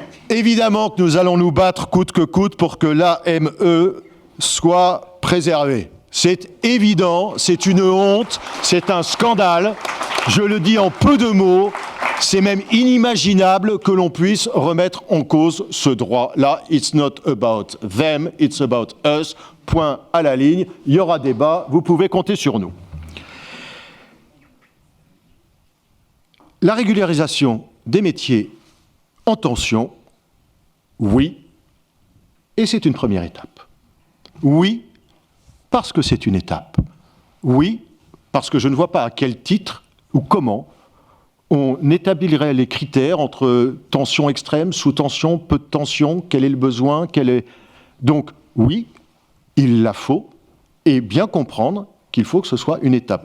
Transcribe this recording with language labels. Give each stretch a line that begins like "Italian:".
French: Évidemment que nous allons nous battre coûte que coûte pour que l'AME soit préservée. C'est évident, c'est une honte, c'est un scandale. Je le dis en peu de mots, c'est même inimaginable que l'on puisse remettre en cause ce droit-là.
English: It's not about them, it's about us.
French: Point à la ligne. Il y aura débat, vous pouvez compter sur nous. La régularisation des métiers en tension, oui, et c'est une première étape. Oui, parce que c'est une étape. Oui, parce que je ne vois pas à quel titre ou comment on établirait les critères entre tension extrême, sous-tension, peu de tension, quel est le besoin, Donc, oui, il la faut, et bien comprendre qu'il faut que ce soit une étape.